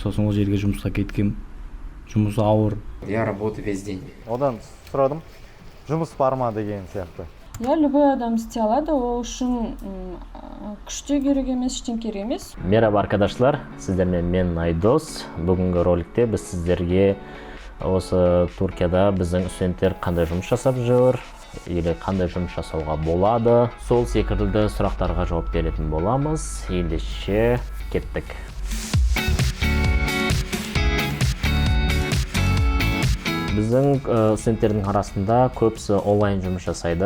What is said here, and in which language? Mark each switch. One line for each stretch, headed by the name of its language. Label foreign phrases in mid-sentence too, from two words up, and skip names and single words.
Kazakh: сосын ол жерге жұмысқа кеткем. Жұмыс ауыр.
Russian: Я работаю весь день.
Kazakh: Одан сұрадым, жұмыс бар ма деген сияқты.
Russian: Я любой
Kazakh: адам істей алады, ол үшін күште керек емес, ештен керек емес.
Turkish: Merhaba arkadaşlar,
Kazakh: sizlerмен мен Айдос. Бүгінгі роликте біз сіздерге осы Түркияда біздің студенттер қандай жұмыс жасап жүр, или қандай жұмыс жасауға болады, сол секілді сұрақтарға жауап беретін боламыз. Ендеше кеттік. Біздің студенттердің арасында көбісі онлайн жұмыс жасайды.